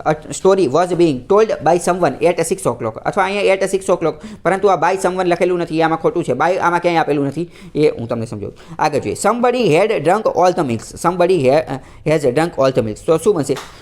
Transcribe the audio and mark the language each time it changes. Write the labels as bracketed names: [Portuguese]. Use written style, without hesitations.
[English] A story was being told by someone at 6 o'clock. [Gujarati] અથવા અહીંયા [English] at 6 o'clock, [Gujarati] પરંતુ આ [English] by someone [Gujarati] લખેલું નથી, આમાં ખોટું છે. by આમાં ક્યાંય આપેલું નથી, એ હું તમને સમજાવું. આગળ જોઈએ. [English] somebody had drunk all the milk. somebody has drunk all the milk. [Gujarati] તો શું બનશે?